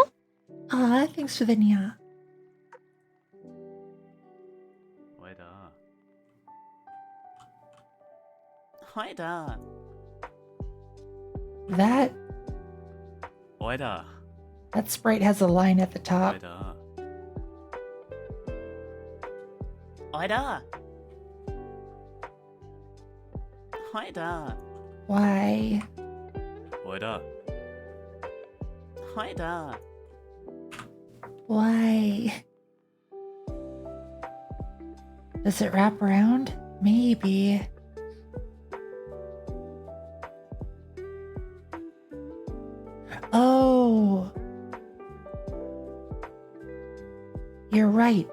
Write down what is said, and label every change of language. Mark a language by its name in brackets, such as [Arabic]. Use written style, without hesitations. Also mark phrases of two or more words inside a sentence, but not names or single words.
[English] Aw, thanks for the nya. Oida. Oida. Oida. That sprite has a line at the top. Oida. Oida. Oida. Why? Oida. Oida. Why? Does it wrap around? Maybe. Oh. You're right.